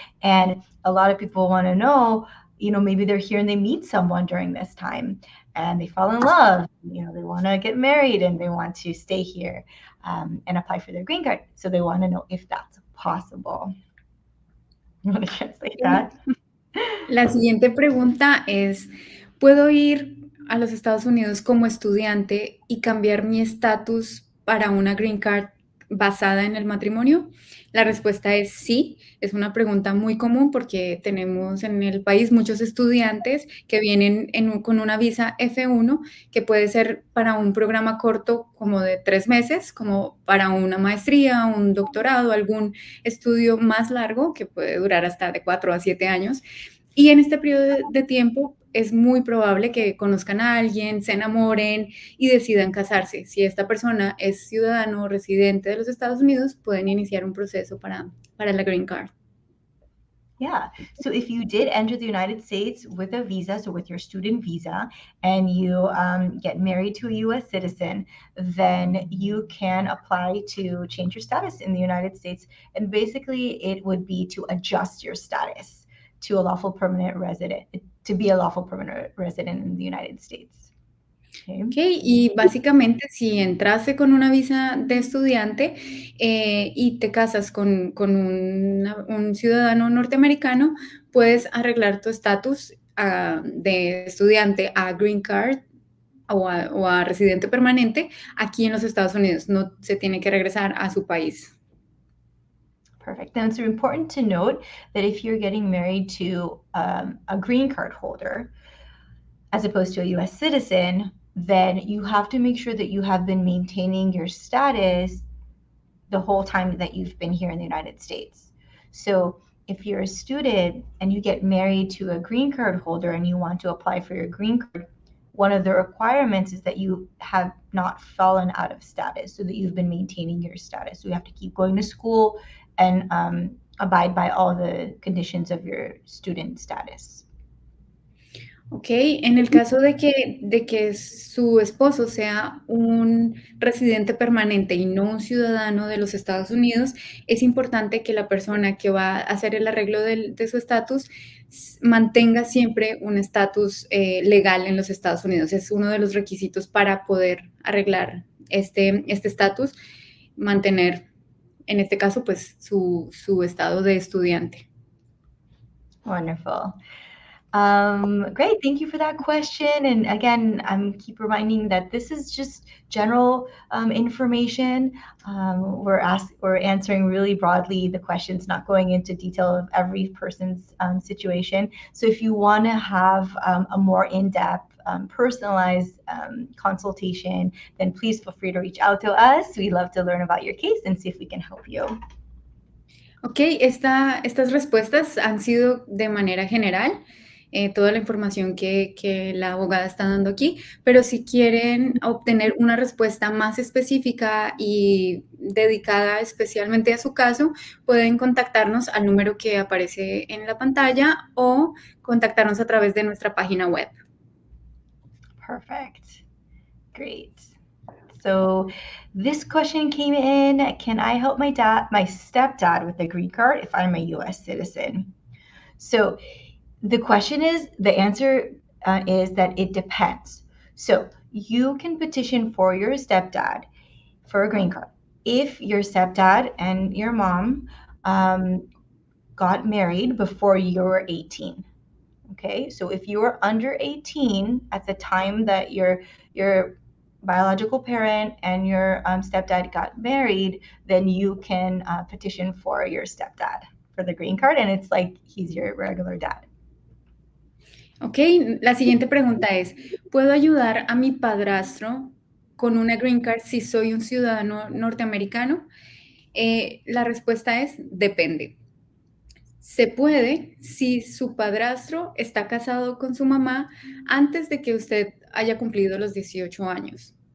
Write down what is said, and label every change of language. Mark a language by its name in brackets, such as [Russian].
[English] And a lot of people want to know, maybe they're here and they meet someone during this time and they fall in love, they want to get married and they want to stay here and apply for their green card. So they want to know if that's possible. You want to translate that? [Spanish] La siguiente pregunta es, ¿puedo ir a los Estados Unidos como estudiante y cambiar mi estatus para una green card basada en el matrimonio? La respuesta es sí. Es una pregunta muy común porque tenemos en el país muchos estudiantes que vienen con una visa F1 que puede ser para un programa corto como de 3 meses, como para una maestría, un doctorado, algún estudio más largo que puede durar hasta de 4 a 7 años. Y en este periodo de tiempo es muy probable que conozcan a alguien, se enamoren y decidan casarse. Si esta persona es ciudadano o residente de los Estados Unidos, pueden iniciar un proceso para la green card. [English] Yeah. So if you did enter the United States with a visa, so with your student visa, and you get married to a U.S. citizen, then you can apply to change your status in the United States. And basically, it would be to adjust your status to a lawful permanent resident, to be a lawful permanent resident in the United States. [Spanish] Ok, y básicamente si entraste con una visa de estudiante y te casas con un ciudadano norteamericano, puedes arreglar tu estatus de estudiante a green card o a residente permanente aquí en los Estados Unidos. No se tiene que regresar a su país. [English] Perfect. Now, it's important to note that if you're getting married to a green card holder, as opposed to a U.S. citizen, then you have to make sure that you have been maintaining your status the whole time that you've been here in the United States. So if you're a student and you get married to a green card holder and you want to apply for your green card, one of the requirements is that you have not fallen out of status, so that you've been maintaining your status. So you have to keep going to school and abide by all the conditions of your student status. [Spanish] Ok, en el caso de que su esposo sea un residente permanente y no un ciudadano de los Estados Unidos, es importante que la persona que va a hacer el arreglo de su estatus mantenga siempre un estatus legal en los Estados Unidos. Es uno de los requisitos para poder arreglar este estatus, mantener, en este caso, pues su estado de estudiante. [English] Wonderful. Great. Thank you for that question. And again, keep reminding that this is just general information. We're answering really broadly the questions, not going into detail of every person's situation. So if you want to have a more in-depth, personalized consultation, then please feel free to reach out to us. We love to learn about your case and see if we can help you. [Spanish] Ok, estas respuestas han sido de manera general. Toda la información que la abogada está dando aquí, pero si quieren obtener una respuesta más específica y dedicada especialmente a su caso, pueden contactarnos al número que aparece en la pantalla o contactarnos a través de nuestra página web. [English] Perfect. Great. So this question came in, can I help my stepdad with a green card if I'm a U.S. citizen? So the question is, the answer is that it depends. So you can petition for your stepdad for a green card if your stepdad and your mom got married before you were 18. Okay, so if you were under 18 at the time that your biological parent and your stepdad got married, then you can petition for your stepdad for the green card, and it's like he's your regular dad. [Spanish] Ok, la siguiente pregunta es, ¿puedo ayudar a mi padrastro con una green card si soy un ciudadano norteamericano? La respuesta es depende. Se puede si su padrastro está casado con su mamá antes de que usted haya cumplido los 18 años.